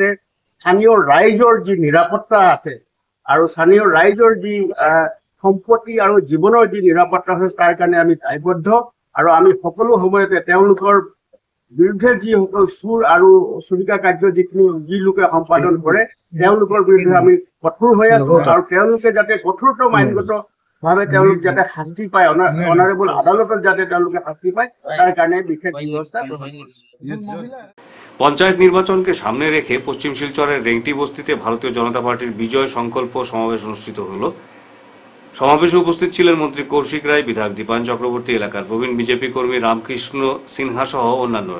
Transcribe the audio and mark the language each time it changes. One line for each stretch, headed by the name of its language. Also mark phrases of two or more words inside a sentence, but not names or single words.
Assamese: স্থানীয় ৰাইজৰ যি নিৰাপত্তা আছে আৰু স্থানীয় ৰাইজৰ যি সম্পত্তি আৰু জীৱনৰ যি নিৰাপত্তা আছে তাৰ কাৰণে আমি দায়বদ্ধ আৰু আমি সকলো সময়তে তেওঁলোকৰ বিৰুদ্ধে যিসকল চুৰ আৰু চুৰিকা কাৰ্য যি লোকে সম্পাদন কৰে তেওঁলোকৰ বিৰুদ্ধে আমি কঠোৰ হৈ আছো আৰু তেওঁলোকে যাতে কঠোৰতম আইনগত ভাৱে তেওঁলোক যাতে শাস্তি পায়, অনাৰেবল আদালতত যাতে তেওঁলোকে শাস্তি পায় তাৰ কাৰণে বিশেষ ব্যৱস্থা
Bangla: পঞ্চায়েত নির্বাচনকে সামনে রেখে পশ্চিম শিলচরের রেংটি বস্তিতে ভারতীয় জনতা পার্টির বিজয় সংকল্প সমাবেশ অনুষ্ঠিত হল। সমাবেশে উপস্থিত ছিলেন মন্ত্রী কৌশিক রায়, বিধায়ক দীপায়ন চক্রবর্তী, এলাকার প্রবীণ বিজেপি কর্মী রামকৃষ্ণ সিনহা সহ অন্যান্যরা।